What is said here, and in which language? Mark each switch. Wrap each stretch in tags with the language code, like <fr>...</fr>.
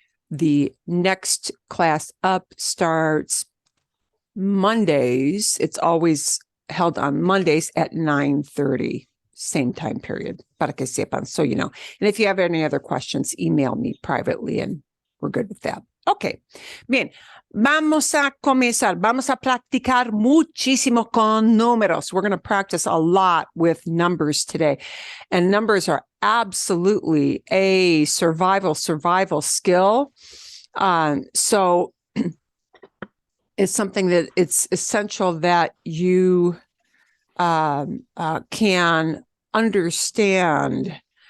<en>The next class up starts Mondays. It's always held on Mondays at 9:30, same time period,</en> <es>para que sepan,</es> <en>so you know. And if you have any other questions, email me privately and we're good with that.</en> <es>Okay, bien, vamos a comenzar. Vamos a practicar muchísimo con números.</es> <en>We're going to practice a lot with numbers today. And numbers are absolutely a survival skill. So it's something that it's essential that you can understand.</en>